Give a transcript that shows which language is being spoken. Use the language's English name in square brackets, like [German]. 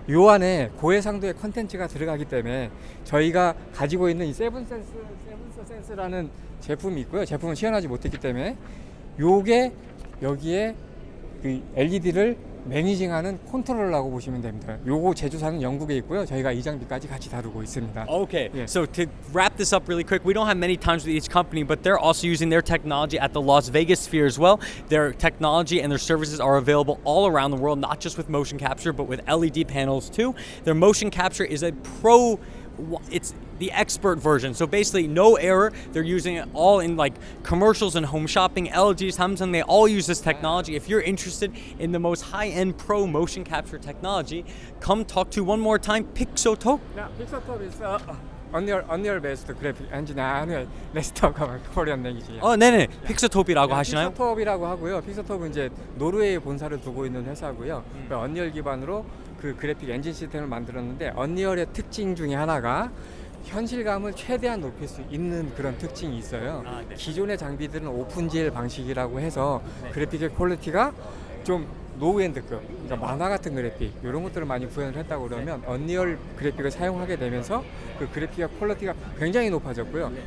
[Korean] 요 안에 고해상도의 컨텐츠가 들어가기 때문에 저희가 가지고 있는 이 세븐센스라는 제품이 있고요. 제품은 시연하지 못했기 때문에 요게 여기에 그 LED를 매니징하는 컨트롤러라고 보시면 됩니다. 요거 제조사는 영국에 있고요. 저희가 이 장비까지 같이 다루고 있습니다. [English] Okay, Yeah. so to wrap this up really quick, we don't have many times with each company, but they're also using their technology at the Las Vegas sphere as well. Their technology and their services are available all around the world, not just with motion capture, but with LED panels too. Their motion capture is it's the expert version. So basically no error. They're using it all in like commercials and home shopping. LG, Samsung, they all use this technology. If you're interested in the most high-end pro motion capture technology, come talk to one more time Pixotope. Yeah, Pixotope is Unreal based graphic engine. Anyway, let's talk about Korean language. [Korean] 네네. 픽서톱이라고 하시나요? 픽서톱이라고 하고요. 픽서톱은 이제 노르웨이에 본사를 두고 있는 회사고요. 언리얼 기반으로 그 그래픽 엔진 시스템을 만들었는데 언리얼의 특징 중에 하나가 현실감을 최대한 높일 수 있는 그런 특징이 있어요. 네. 기존의 장비들은 오픈GL 방식이라고 해서 그래픽의 퀄리티가 좀 노우엔드급, 그러니까 만화 같은 그래픽 이런 것들을 많이 구현을 했다고 그러면 언리얼 그래픽을 사용하게 되면서 그 그래픽의 퀄리티가 굉장히 높아졌고요.